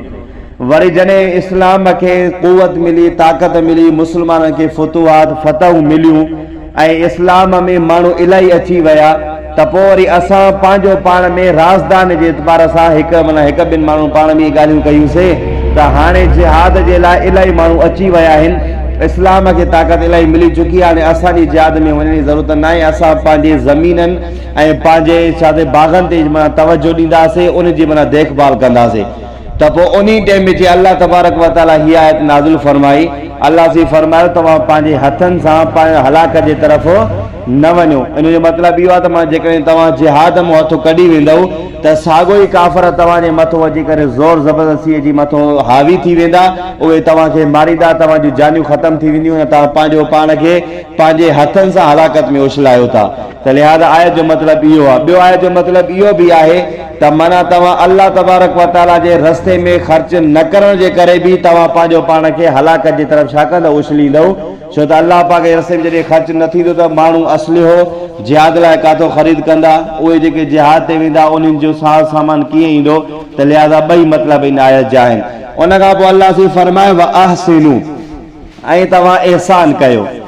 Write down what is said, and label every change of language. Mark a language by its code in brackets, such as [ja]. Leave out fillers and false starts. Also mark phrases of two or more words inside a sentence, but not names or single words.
[sd] वरी जॾहिं इस्लाम खे क़ुवत मिली, ताक़त मिली, मुस्लमाननि खे फतूहात फतहूं मिलियूं ऐं इस्लाम में माण्हू इलाही अची विया, त पोइ वरी असां पंहिंजो पाण में राज़दान जे एतबार सां हिकु ॿिनि माण्हू पाण में ॻाल्हियूं कयूंसीं त हाणे जिहाद जे लाइ इलाही माण्हू अची विया आहिनि, इस्लाम खे ताक़त इलाही मिली चुकी आहे, हाणे असांजी जिहाद में वञण जी ज़रूरत न आहे। असां पंहिंजे ज़मीननि ऐं पंहिंजे छा ते बाग़नि ते माना तवजो ॾींदासीं, उन जी माना देखभाल कंदासीं। त पोइ उन टाइम में जीअं [ar] الله تبارك وتعالى [sd] हीअ आयत नाज़िल फरमाई, अल्लाह सी फरमायो तव्हां पंहिंजे हथनि सां पंहिंजे हलाक जे तरफ़ न वञो। इन जो मतिलबु इहो आहे त मां जेकॾहिं तव्हां जिहाद मां हथु कढी वेंदव त साॻियो ई काफ़र तव्हांजे मथां अची करे ज़ोर ज़बरदस्तीअ जी मथां हावी थी वेंदा, उहे तव्हांखे मारींदा, तव्हांजूं जानियूं ख़तमु थी वेंदियूं ऐं तव्हां पंहिंजो पाण खे पंहिंजे हथनि सां हलाकत में उछलायो था। त लिहाज़ा आयत जो मतिलबु इहो आहे। ॿियो आयत जो मतिलबु इहो बि आहे त माना तव्हां [ar] الله تبارك وتعالى [sd] जे रस्ते में ख़र्च न करण जे करे बि तव्हां पंहिंजो पाण खे हलाकत जे तरफ़ छा कंदव, उछलींदव। छो त अल्लाह पाक जे रस्ते में जॾहिं ख़र्च न थींदो त माण्हू असलिहो जिहाद लाइ काथो ख़रीद कंदा, उहे जेके जिहाद ते वेंदा उन्हनि जो साज़ सामान कीअं ईंदो। त लिहाज़ा ॿई मतिलबु इन आयत जा आहिनि। उन खां पोइ अल्लाह सी फरमाए [ar] وأحسنوا, [sd] ऐं तव्हां एहसान कयो।